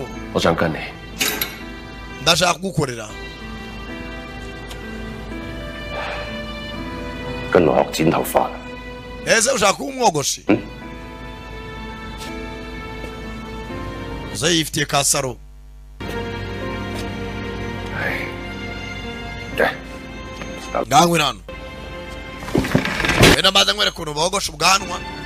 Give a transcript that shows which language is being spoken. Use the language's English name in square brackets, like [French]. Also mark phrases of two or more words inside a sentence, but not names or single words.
[Chinese] 我想跟你， [Kinyarwanda] Ndashaka kugukorera. [Chinese] 跟我學剪頭髮。 [Kinyarwanda] Ese ushaka kuba umwogoshi? Uze yifitiye ka saro. Ngangwe hano. Wenda mbaza nkwereka ukuntu bogosha ubwanwa.